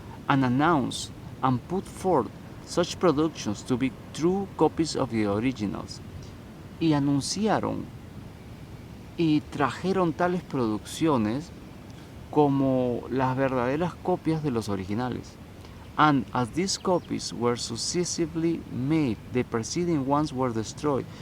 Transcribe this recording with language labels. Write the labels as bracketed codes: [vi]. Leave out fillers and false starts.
[en] and announced and put forth such productions to be true copies of the originals. [es] Y anunciaron y trajeron tales producciones como las verdaderas copias de los originales. [en] And as these copies were successively made, the preceding ones were destroyed.